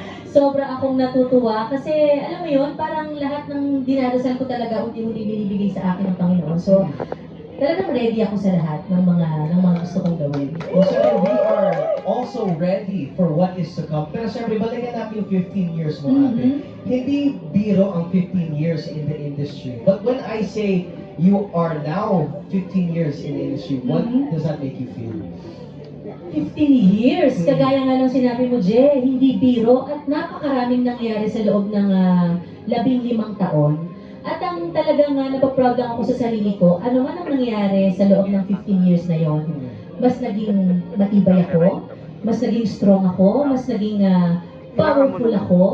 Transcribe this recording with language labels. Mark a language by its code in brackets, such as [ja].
[tl] Sobra akong natutuwa kasi alam mo yun, parang lahat ng dinadasal ko talaga unti-unti binibigay sa akin ng Panginoon. So, talagang ready ako sa lahat ng mga gusto kong gawin. [en] Well, siyempre, we are also ready for what is to come. [tl] Pero siyempre, balikan natin yung 15 years mo, ate. Hindi biro ang 15 years [en] in the industry. But when I say you are now 15 years in the industry, what does that make you feel? [tl] 15 years, kagaya nga ng sinabi mo, Je, hindi biro at napakaraming nangyari sa loob ng 15 taon. At ang talagang napaproud lang ako sa sarili ko, ano man ang nangyari sa loob ng 15 years na yon, mas naging matibay ako, mas naging strong ako, mas naging powerful ako.